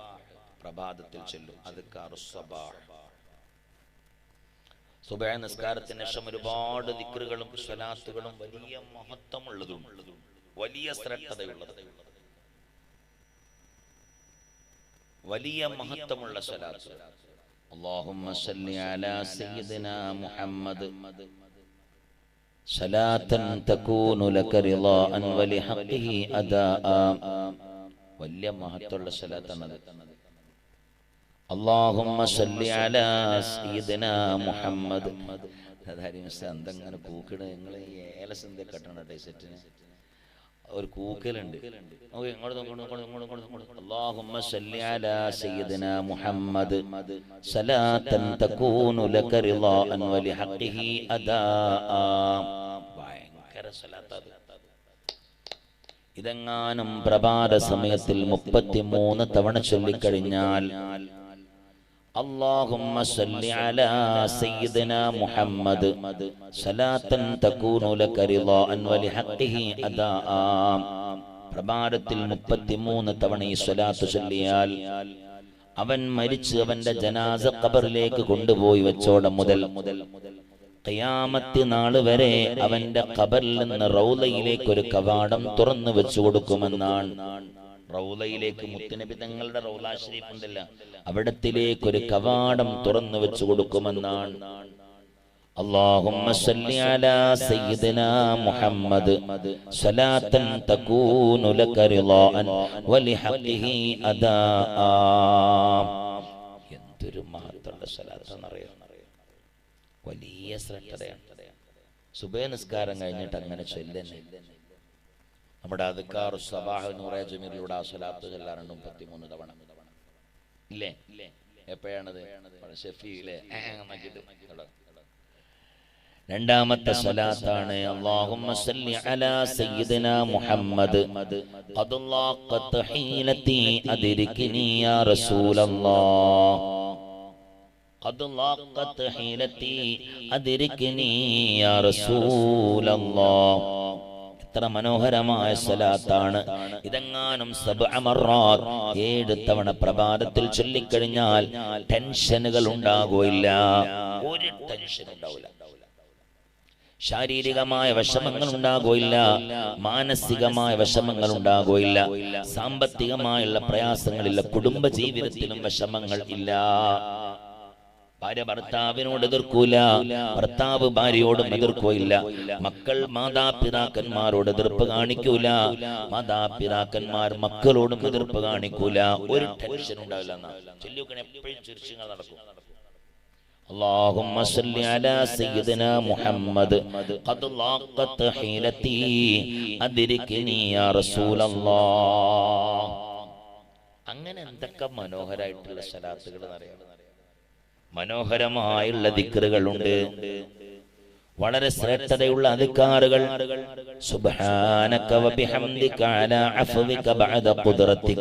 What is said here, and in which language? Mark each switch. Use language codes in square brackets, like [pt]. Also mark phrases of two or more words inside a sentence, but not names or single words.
[ml] പ്രഭാതത്തിൽ ചൊല്ലും [ar] أذكار الصباح. [ml] സുബഹ നിസ്കാരത്തിന് ശേഷം ഒരുപാട് ദിക്റുകളും സ്വലാത്തുകളും വലിയ മഹത്വമുള്ളതും വലിയ ശ്രദ്ധതയുള്ളത്, വലിയ മഹത്വമുള്ള സ്വലാത്ത്. [ar] اللهم صل على سيدنا محمد صلاة تكون لك رضاء ولحقه أداء. [ml] വലിയ മഹത്വമുള്ള സ്വലാത്താണത്. [ar] اللهم صل على سيدنا محمد. [ml] എന്തെങ്ങനെ കൂക്കണ നിങ്ങൾ ഏലസന്ത കെട്ടണ സെറ്റിന് ഒരു കൂക്കലുണ്ട്. [ar] اللهم صل على سيدنا محمد صلاة تكون لك رضاء ولحقه أداء. [ml] ഭയങ്കര സ്വലാത്ത്. ഇതെങ്ങാനും പ്രഭാത സമയത്തിൽ 33 തവണ ചൊല്ലിക്കഴിഞ്ഞാൽ [ar] اللهم صل على سيدنا محمد صلاة تكون لك رضاء ولحقه أداء. [ml] പ്രഭാതത്തിൽ 33 തവണ ഈ സ്വലാത്ത് ചൊല്ലിയാൽ അവൻ മരിച്ച് അവന്റെ ജനാസ ഖബറിലേക്ക് കൊണ്ടുപോയി വെച്ചോടെ മുതൽ ഖിയാമത്ത് നാൾ വരെ അവന്റെ ഖബറിൽ നിന്ന് റൗളയിലേക്ക് ഒരു കവാടം തുറന്നു വെച്ചു കൊടുക്കുമെന്നാണ്. റൗളയിലേക്ക് മുത്തുനബി തങ്ങളുടെ റൗള ശരീഫ് ഉണ്ടല്ലോ, അവിടത്തിലേക്ക് ഒരു കവാടം തുറന്നു വെച്ചു കൊടുക്കുമെന്നാണ്. [ar] اللهم صل على سيدنا محمد صلاة تكون لك رضاء ولحقه أداء. [ml] എന്തൊരു മഹത്വമുള്ള സ്വലാത്താണെന്നറിയാം. വലിയ ശ്രദ്ധയാണ്. സുബഹ നിസ്കാരം കഴിഞ്ഞിട്ട് അങ്ങനെ ചൊല്ലുന്നെ. നമ്മുടെ [ar] أذكار الصباح [ml] നൂറെ ജമീറിലൂടെ ആ സ്വലാത്ത് ചൊല്ലാറുണ്ട് 33 തവണ. ഇല്ലേ? എപ്പോഴാണത്? ഷഫീയിലെ രണ്ടാമത്തെ സ്വലാത്താണ്. [ar] اللهم صل على سيدنا محمد قد لاقت حيلتي أدركني يا رسول الله. قد لاقت حيلتي أدركني يا رسول الله. [ml] എത്ര മനോഹരമായ സ്വലാത്താണ് ഇതെങ്ങാനും 7 തവണ പ്രഭാതത്തിൽ ചൊല്ലിക്കഴിഞ്ഞാൽ ടെൻഷനുകൾ ഉണ്ടാകില്ല. ഒരു ടെൻഷൻ ഉണ്ടാവില്ല. ശാരീരികമായ വിഷമങ്ങൾ ഉണ്ടാകില്ല, മാനസികമായ വിഷമങ്ങൾ ഉണ്ടാകില്ല, സാമ്പത്തികമായുള്ള പ്രയാസങ്ങളില്ല, കുടുംബ ജീവിതത്തിലും വിഷമങ്ങൾ ഇല്ല. ഭാര്യ ഭർത്താവിനോട് എതിർക്കൂല, ഭർത്താവ് ഭാര്യയോടും എതിർക്കുകയില്ല, മക്കൾ മാതാപിതാക്കന്മാരോട് എതിർപ്പ് കാണിക്കൂല, മാതാപിതാക്കന്മാർ മക്കളോടും എതിർപ്പ് കാണിക്കൂല. ഒരു ടെൻഷൻ ഉണ്ടാവില്ല. ചൊല്ലിയൊക്കെ എപ്പോഴും ചിരിച്ചുങ്ങൾ നടക്കും. [ar] اللهم صل على سيدنا محمد قد لاقت حيلتي أدركني يا رسول الله. [ml] അങ്ങനെ എന്തൊക്കെ മനോഹരമായിട്ടുള്ള സ്വലാത്തുകൾ അറിയാം. മനോഹരമായുള്ള ദിക്റുകളുണ്ട്, വളരെ ശ്രേഷ്ഠതയുള്ള അദ്കാറുകൾ. [ar] سبحانك وبحمدك على عفوك بعد قدرتك.